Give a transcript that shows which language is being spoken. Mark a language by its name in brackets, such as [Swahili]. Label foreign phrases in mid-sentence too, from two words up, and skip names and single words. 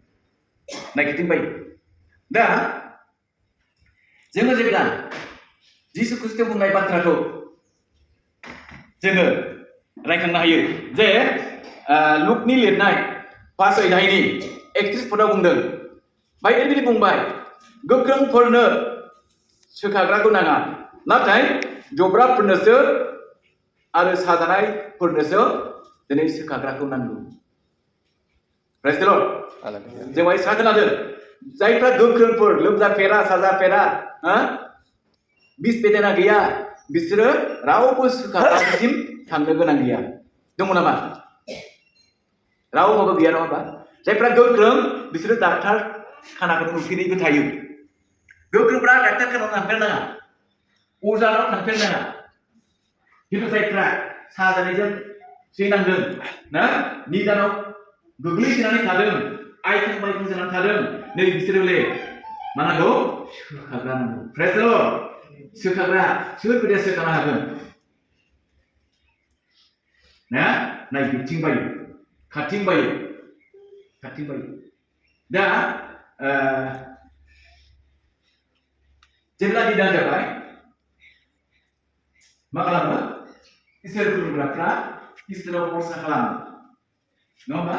[Bodo] दा जोङो जेब्ला जिसु ख्रीष्ट बुंनाय बाथ्राखौ जोङो रायखांनो हायो जे लुकनि लिरनाय 5 अध्यायनि 31 पदआव बुंदों बायदि बुंबाय गोख्रोंफोरनो सोखाग्राखौ नाङा नाथाय जब्राफोरनोसो आरो साजानायफोरनोसो दिनै सोखाग्राखौ नांगौ. [English] Praise the Lord. [Bodo] जों बाय सा खोनादों जायफ्रा गोख्रोंफोर लोमजाफेरा साजाफेरा बिस बेदेना गैया बिसोरो रावबो सोखाग्रासिम थांनो गोनां गैया. दङ नामा? रावबो गैया नङा होमबा? जायफ्रा गोख्रों बिसोरो डाक्टार खानाखौ नुफेरैबो थायो. गोख्रोंफ्रा डाक्टार खानायाव थांफेरनाङा अजानाव थांफेरनाङा. खिन्थु जायफ्रा साजानायजों सैनांदों निदानाव गोग्लैसोनानै थादों आइथें बायथें जानानै थादों नै बिसोरोले मा नांगौ सोखाग्रा नांगौ. [English] Praise the Lord. [Bodo] सोखाग्रा सोरबायदिया सोखानो हागोन नायगिरथिंबायो खारथिंबायो. दा जेब्ला निदान जाबाय मा खालामो इसोर खुलुमग्राफ्रा इसोराव भरसा खालामो नङा होमबा?